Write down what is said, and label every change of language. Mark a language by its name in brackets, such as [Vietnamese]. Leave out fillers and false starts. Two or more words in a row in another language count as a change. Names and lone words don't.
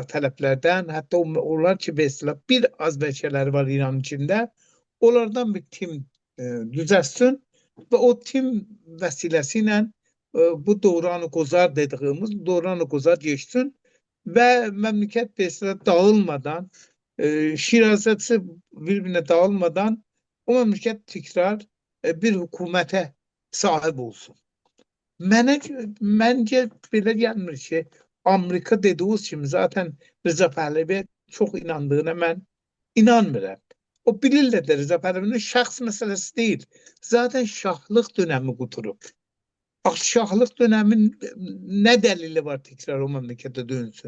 [Azerbaijani] tələblərdən, hətta onlar ki, bir az bəlkələri var İranın içində, onlardan bir tim düzəlsin və o tim vəsiləsi ilə bu Dövran-ı Qozar dediyimiz Dövran-ı Qozar geçsin və məmləkət dağılmadan [Turkish] şirazesi birbirine dağılmadan o memleket tekrar bir hükümete sahip olsun. [Azerbaijani] Məncə belə gəlmir ki, Amerika dediğiniz kimi zaten Rıza Pəhləviyə çox inandığına mən inanmıram. O bilirlər də Rıza Pəhləvinin şəxs məsələsi deyil. Zaten şahlıq dönəmi quturub. Bax, şahlıq dönəmin nə dəlili var tekrar o məmləkətə dönsün?